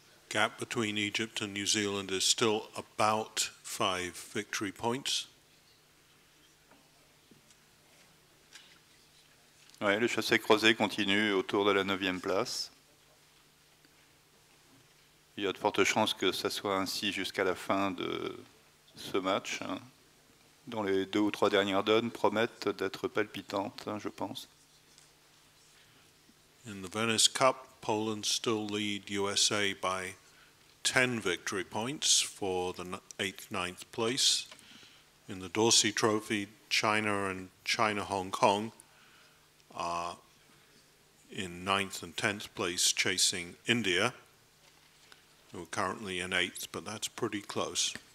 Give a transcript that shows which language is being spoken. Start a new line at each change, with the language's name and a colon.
English: Gap between Egypt and New Zealand is still about 5 victory points.
French: Ouais, le chassé-croisé continue autour de la 9e place. Il y a de fortes chances que ça soit ainsi jusqu'à la fin de ce match, hein, dont les 2 ou 3 dernières donnes promettent d'être palpitantes, hein, je pense.
English: In the Venice Cup, Poland still lead USA by 10 victory points for the 8th, 9th place. In the Dorsey Trophy, China and China-Hong Kong are in 9th and 10th place chasing India, who are currently in 8th, but that's pretty close.